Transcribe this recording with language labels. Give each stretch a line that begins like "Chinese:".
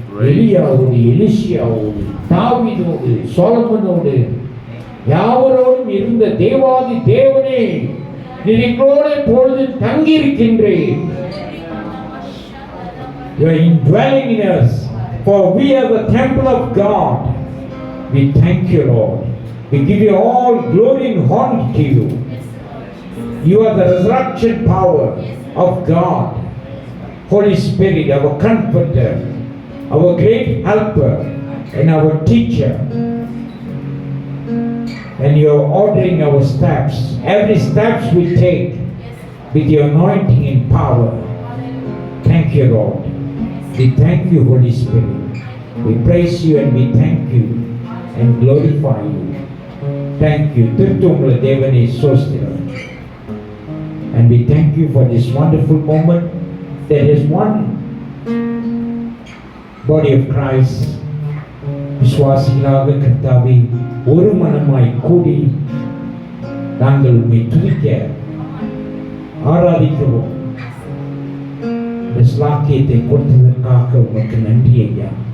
Tamil: எலியாவோடு, எலிஷியாவோடு, தாவீதோடு, சொலொமோனோடு யாவரோடும் இருந்த தேவாதி தேவனே, நீர் எங்களோடு இப்பொழுது தங்கியிருக்கின்றீர்.
English: You are indwelling in us, for we are the temple of God. We thank you, Lord. We give you all glory and honor to you. You are the resurrection power of God. Holy Spirit, our comforter, our great helper and our teacher. And you are ordering our steps. Every steps we take with your anointing and power. Thank you, Lord. We thank you, Holy Spirit. We praise you and we thank you and glorify you. Thank you.
Tamil: Tirthumala Devane Sosthiram.
English: And we thank you for this wonderful moment. There is one body of Christ.
Tamil: விசுவாசிகளாக கர்த்தாவே ஒரு மனமாய் கூடி நாங்கள் உம்மை துதிக்க ஆராதிக்கவும் இந்த ஸ்லாக்கியத்தை கொடுத்ததற்காக உமக்கு நன்றி ஐயா.